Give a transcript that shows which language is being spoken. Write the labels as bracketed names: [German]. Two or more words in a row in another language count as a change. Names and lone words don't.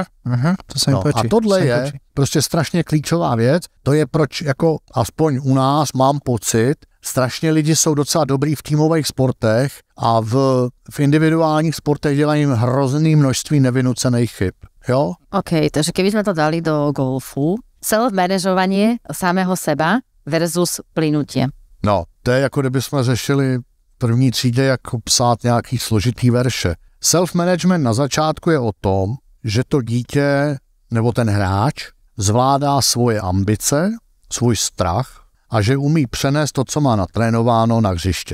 [Slovak] To se mi páči. [Czech] A tohle je prostě strašně klíčová věc, to je proč, jako aspoň u nás mám pocit, strašně lidi jsou docela dobrý v týmových sportech a v individuálních sportech dělají hrozný množství nevynucených chyb. Jo? [Slovak] OK, takže keby sme to dali do golfu, self-manažovanie samého seba versus plynutie. [Czech] No, to je jako kdyby jsme řešili v první třídě, jako psát nějaký složitý verše. Self-management na začátku je o tom, že to dítě nebo ten hráč zvládá svoje ambice, svůj strach a že umí přenést to, co má natrénováno na hřiště.